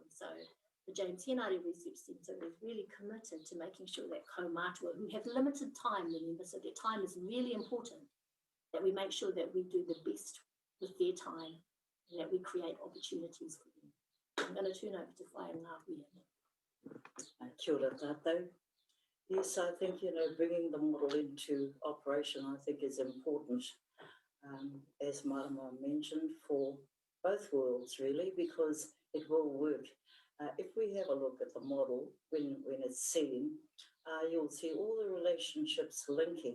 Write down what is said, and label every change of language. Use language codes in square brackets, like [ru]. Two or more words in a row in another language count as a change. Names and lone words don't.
[en] And so the James Henare Research Centre is really committed to making sure that kaumātua, who have limited time, remember, so their time is really important, that we make sure that we do the best with their time and that we create opportunities for them. I'm going to turn over to Whaia Ngaire. [mi] Kia ora tātou. [en] Yes, I think, bringing the model into operation, I think is important, as Marama mentioned, for both worlds really, because it will work. If we have a look at the model, when it's seen, you'll see all the relationships linking.